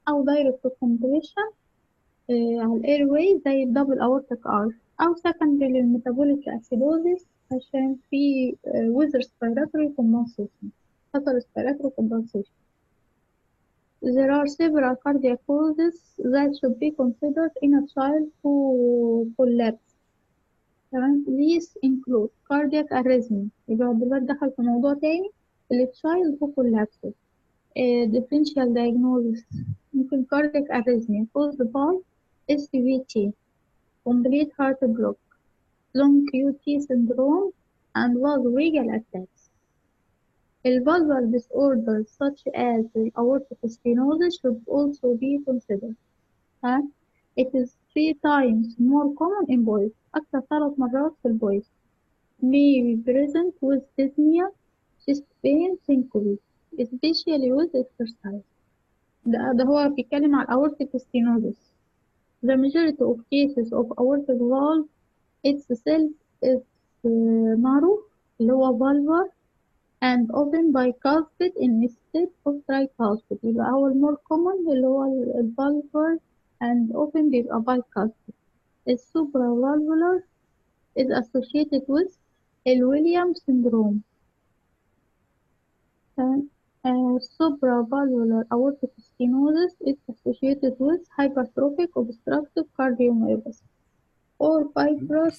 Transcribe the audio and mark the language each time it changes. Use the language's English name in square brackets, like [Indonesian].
[Arabic] أو [English] direct compression [Arabic] على الاير واي زي الدبل aortic arch، أو secondary للميتابوليك acidosis عشان في [English] with respiratory compensation [Arabic] حصل [English] respiratory compensation. There are several cardiac causes that should be considered in a child who collapse. [Arabic] تمام. [English] These include cardiac arrhythmia. [Arabic] يبقى دلوقتي دخل في موضوع تاني [English] child who collapses. Differential diagnosis [Arabic] ممكن [English] cardiac arrhythmia caused by SVT, complete heart block, long QT syndrome, and vasovagal attacks. Valvular disorders such as aortic stenosis should also be considered. It is 3 times more common in boys. [Arabic] أكثر 3 مرات في البويز. [English] May be present with dyspnea, chest pain, syncope, especially with exercise. [Arabic] ده هو بيتكلم على aortic stenosis. [English] The majority of cases of aortic valve itself is narrow [Arabic] اللي هو [English] valvar and open bicuspid instead of tricuspid. [Arabic] يبقى هو المور common اللي هو [English] valvar and open [Arabic] بيبقى bicuspid. [English] Supravalvular is associated with Williams syndrome. Supravalvular aortic stenosis is associated with hypertrophic obstructive cardiomyopathy or fibrous